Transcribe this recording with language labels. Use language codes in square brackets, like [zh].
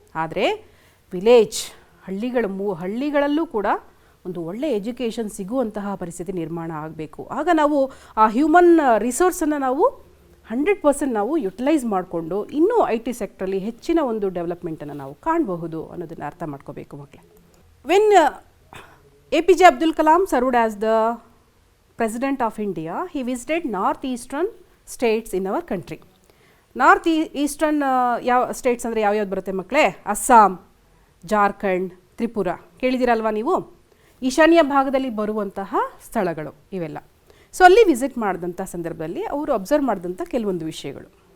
[kn] ಆದರೆ ವಿಲೇಜ್, ಹಳ್ಳಿಗಳಲ್ಲೂ ಕೂಡ ಒಂದು ಒಳ್ಳೆ ಎಜುಕೇಷನ್ ಸಿಗುವಂತಹ ಪರಿಸ್ಥಿತಿ ನಿರ್ಮಾಣ ಆಗಬೇಕು. ಆಗ ನಾವು ಆ ಹ್ಯೂಮನ್ ರಿಸೋರ್ಸನ್ನು ನಾವು 100% ನಾವು ಯುಟಿಲೈಸ್ ಮಾಡಿಕೊಂಡು ಇನ್ನೂ IT ಸೆಕ್ಟ್ರಲ್ಲಿ ಹೆಚ್ಚಿನ ಒಂದು ಡೆವಲಪ್ಮೆಂಟನ್ನು ನಾವು ಕಾಣಬಹುದು ಅನ್ನೋದನ್ನು ಅರ್ಥ ಮಾಡ್ಕೋಬೇಕು ಮಕ್ಕಳೇ. [en] When APJ Abdul Kalam served as the President of India, he visited northeastern states in our country. [kn] North eastern ಯಾವ ಸ್ಟೇಟ್ಸ್ ಅಂದರೆ ಯಾವ್ಯಾವ್ದು ಬರುತ್ತೆ ಮಕ್ಕಳೇ? ಅಸ್ಸಾಂ, ಜಾರ್ಖಂಡ್, ತ್ರಿಪುರ. ಕೇಳಿದಿರಲ್ವಾ ನೀವು? ಈಶಾನ್ಯ ಭಾಗದಲ್ಲಿ ಬರುವಂತಹ ಸ್ಥಳಗಳು ಇವೆಲ್ಲ. ಸೊ ಅಲ್ಲಿ ವಿಸಿಟ್ ಮಾಡಿದಂಥ ಸಂದರ್ಭದಲ್ಲಿ ಅವರು ಅಬ್ಸರ್ವ್ ಮಾಡಿದಂಥ ಕೆಲವೊಂದು ವಿಷಯಗಳು.